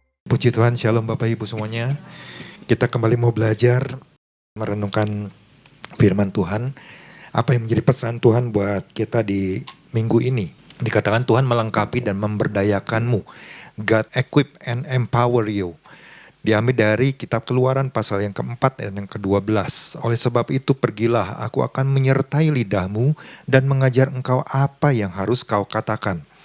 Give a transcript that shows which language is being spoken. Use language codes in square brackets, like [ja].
[id] Puji Tuhan, shalom Bapak Ibu semuanya. Kita kembali mau belajar merenungkan firman Tuhan. Apa yang menjadi pesan Tuhan buat kita di minggu ini? Dikatakan Tuhan melengkapi dan memberdayakanmu. [en] God equip and empower you. [id] Diambil dari kitab Keluaran pasal yang keempat dan yang ke-12. Oleh sebab itu pergilah, aku akan menyertai lidahmu dan mengajar engkau apa yang harus kau katakan.